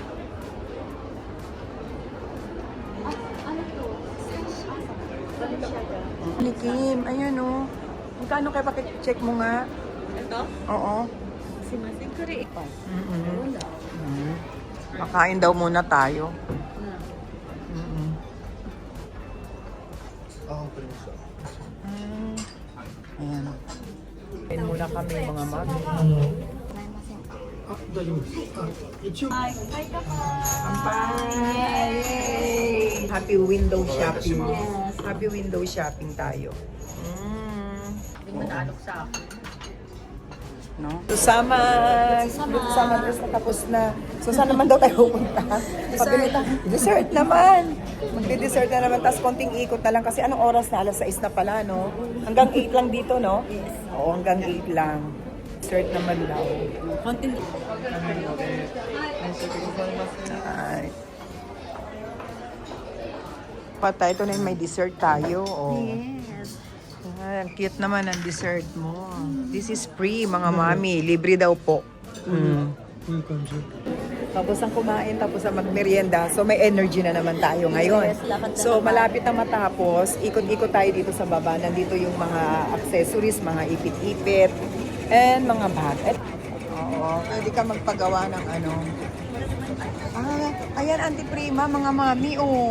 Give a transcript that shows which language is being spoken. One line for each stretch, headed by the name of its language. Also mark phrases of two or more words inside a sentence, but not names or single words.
Filipino: Ni Kim, ayan o. Magkano kayo check mo nga? Ito? Oo. Si Masing Kuri. Makain daw muna tayo.
Japanese: Ah, わかりました。
Filipino: Ayan. Kain muna kami mga mami.
Japanese: あ、大丈夫です。あ、一応。
Filipino: Ampay!
English: Happy window shopping. Happy window shopping tayo.
Filipino: Hindi mo naalok sa akin. No? Susama! Susama dress na tapos na. So saan naman daw tayo pupunta? Dessert naman! Magdi-dessert na naman. Tapos konting ikot na lang. Kasi anong oras na? Alas 6 na pala, no? Hanggang 8 lang dito, no? Oo, hanggang 8 lang. Dessert naman daw. Konting Ay. Pata, ito na yung may dessert tayo. Oh.
English: yes.
Filipino: Ay, ang cute naman ang dessert mo.
English: This is free,
Filipino: mga mami. Libre daw po.
Japanese: いい感じ。
Filipino: Tapos ang kumain, tapos ang magmerienda. So may energy na naman tayo ngayon. So malapit na matapos, ikot-ikot tayo dito sa baba. Nandito yung mga accessories, mga ipit-ipit, and mga bag. Oo, pwede ka magpagawa ng ano. Ayan, Antiprima, mga mami, oh.